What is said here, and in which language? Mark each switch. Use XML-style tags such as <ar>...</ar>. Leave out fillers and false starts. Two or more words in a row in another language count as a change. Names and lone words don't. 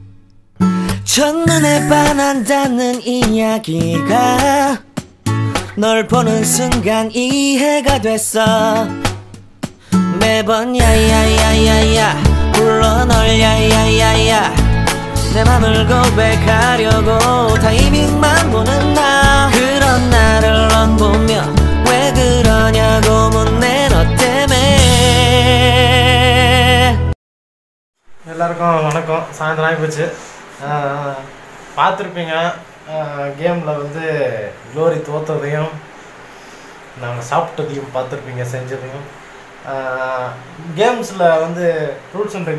<ko>첫눈에 반한다는 이야기가 널 보는 순간 이해가 됐어 매번 야야야야야 불러 널 야야야야 내 맘을 고백하려고 타이밍만 보는 나 그런 나를 넌 보며 왜 그러냐고 묻네 너 때문에</ko> <ta>எல்லாருக்கும் வணக்கம் சாயந்தரம் ஆகி போச்சு பார்த்துருப்பீங்க கேமில் வந்து க்ளோரி தோற்றதையும் நாங்கள் சாப்பிட்டதையும் பார்த்துருப்பீங்க செஞ்சதையும் கேம்ஸில் வந்து</ta> <en>rules and</en>